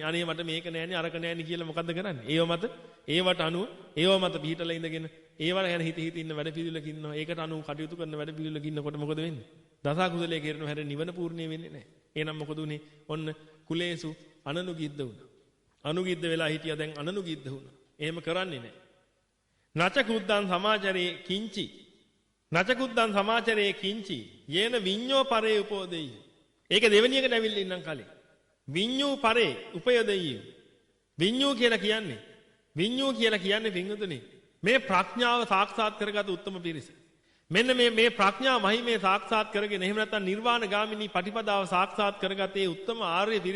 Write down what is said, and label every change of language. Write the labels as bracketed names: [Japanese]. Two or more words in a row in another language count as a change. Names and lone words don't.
[Sinhala] අනේ මට මේක නෑනේ අරක නෑනේ කියලා මොකද්ද කරන්නේ? ඒව මත ඒවට අනුව ඒව මත පිහිටලා ඉඳගෙන ඒවල ගැන හිත ඉන්න වැඩ පිළිවෙලක ඉන්නවා. ඒකට අනුව කටයුතු කරන වැඩ පිළිවෙලක ඉන්නකොට මොකද වෙන්නේ? දස කුසලයේ කෙරෙන හැර නිවන පූර්ණේ වෙන්නේ නැහැ. එහෙනම් මොකද උනේ? ඔන්න [Pali] කුලේසු අනනුගිද්ද [Sinhala] වුණා. අනුගිද්ද වෙලා හිටියා දැන් අනනුගිද්ද වුණා. එහෙම කරන්නේ නැහැ. [Pali] නච කුද්දං සමාචරේ කිංචි. නච කුද්දං සමාචරේ කිංචි. යේන විඤ්ඤෝ පරේ උපෝදෙයි. [Sinhala] ඒක දෙවෙනි එකට ඇවිල්ලා ඉන්නම් කලින්. [Pali] විඤ්ඤෝ පරේ උපයදෙයි. [Sinhala] විඤ්ඤෝ කියලා කියන්නේ පින්වතුනි මේ ප්‍රඥාව සාක්ෂාත් කරගත් උත්තම පිරිස. මෙන්න මේ ප්‍රඥා මහිමේ සාක්ෂාත් කරගෙන එහෙම නැත්නම් නිර්වාණ ගාමිනී පටිපදාව සාක්ෂාත් කරගත් ඒ උත්තම ආර්ය පිරිස.